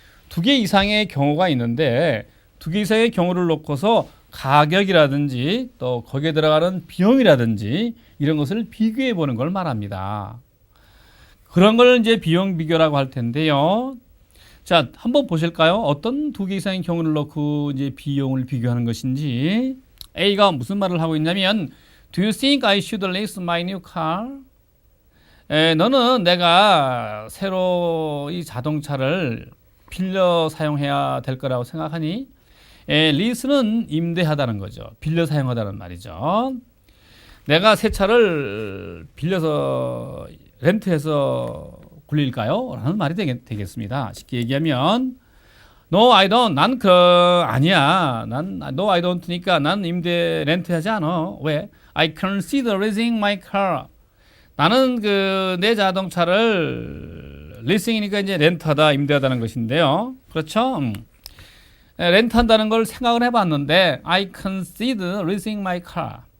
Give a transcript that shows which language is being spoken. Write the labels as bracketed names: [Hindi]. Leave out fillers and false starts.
[Korean] 두 개 이상의 경우가 있는데 두 개 이상의 경우를 놓고서 가격이라든지 또 거기에 들어가는 비용이라든지 이런 것을 비교해 보는 걸 말합니다. 그런 걸 이제 비용 비교라고 할 텐데요. 자, 한번 보실까요? 어떤 두 개 이상의 경우를 놓고 이제 비용을 비교하는 것인지. A가 무슨 말을 하고 있냐면 [English] Do you think I should lease my new car? [Korean] 너는 내가 새로 이 자동차를 빌려 사용해야 될 거라고 생각하니? 리스는 임대하다는 거죠. 빌려 사용하다는 말이죠. 내가 새 차를 빌려서 렌트해서 굴릴까요? 라는 말이 되겠습니다. 쉽게 얘기하면 [English] No, I don't. [Korean] 아니야. [English] No, I don't [Korean] 니까 난 임대 렌트하지 않아. 왜? [English] I consider leasing my car. [Korean] 나는 내 자동차를 리싱이니까 이제 렌트하다, 임대하다는 것인데요. 그렇죠? 렌트한다는 걸 생각을 해봤는데 [English] I consider leasing my car.